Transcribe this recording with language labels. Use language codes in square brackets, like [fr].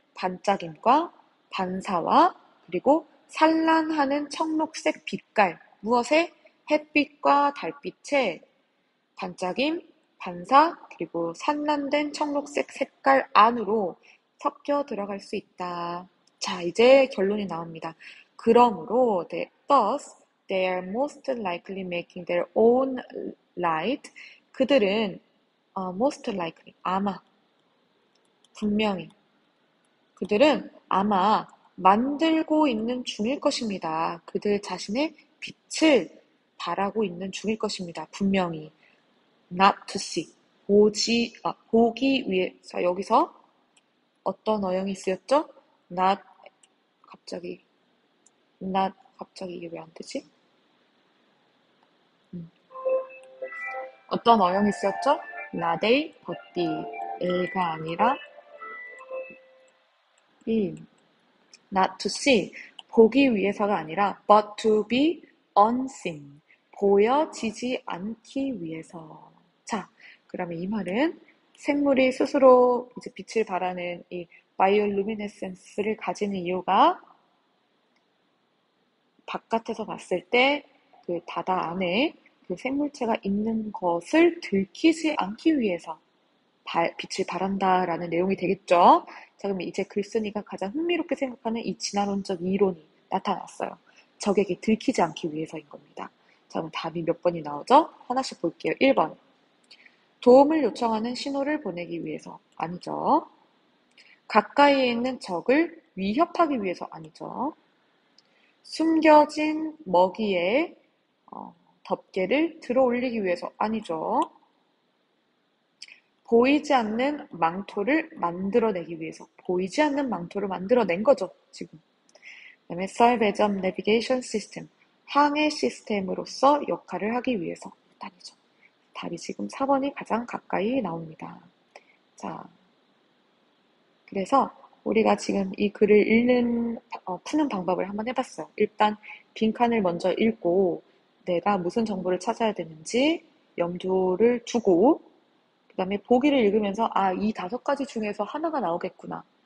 [ko] 반짝임과 반사와 그리고 산란하는 청록색 빛깔. 무엇에? 햇빛과 달빛의 반짝임, 반사, 그리고 산란된 청록색 색깔 안으로 섞여 들어갈 수 있다. 자, 이제 결론이 나옵니다. 그러므로, [en] thus, they are most likely making their own light. [ko] 그들은, [en] most likely, [ko] 아마, 분명히, 그들은 아마 만들고 있는 중일 것입니다. 그들 자신의 빛을 발하고 있는 중일 것입니다. 분명히. [en] not to see. [ko] 보기 위해. 자, 여기서 어떤 어용이 쓰였죠? not, 갑자기, 갑자기 이게 왜 안 되지? 어떤 어용이 쓰였죠? [en] not A, but B. [ko] A가 아니라 B. [en] not to see. [ko] 보기 위해서가 아니라 [en] but to be unseen. [ko] 보여지지 않기 위해서. 자, 그러면 이 말은 생물이 스스로 이제 빛을 발하는 이 바이올루미네센스를 가지는 이유가 바깥에서 봤을 때 그 바다 안에 그 생물체가 있는 것을 들키지 않기 위해서 빛을 발한다라는 내용이 되겠죠. 자, 그러면 이제 글쓴이가 가장 흥미롭게 생각하는 이 진화론적 이론이 나타났어요. 적에게 들키지 않기 위해서인 겁니다. 자, 그럼 답이 몇 번이 나오죠? 하나씩 볼게요. 1번. 도움을 요청하는 신호를 보내기 위해서. 아니죠. 가까이에 있는 적을 위협하기 위해서. 아니죠. 숨겨진 먹이에 덮개를 들어 올리기 위해서. 아니죠. 보이지 않는 망토를 만들어내기 위해서. 보이지 않는 망토를 만들어낸 거죠, 지금. 그다음에 [en] serve as a navigation system. [ko] 항해 시스템으로서 역할을 하기 위해서. 아니죠. 답이 지금 4번이 가장 가까이 나옵니다. 자, 그래서 우리가 지금 이 글을 푸는 방법을 한번 해봤어요. 일단 빈칸을 먼저 읽고 내가 무슨 정보를 찾아야 되는지 염두를 두고 그 다음에 보기를 읽으면서 이 5가지 중에서 하나가 나오겠구나.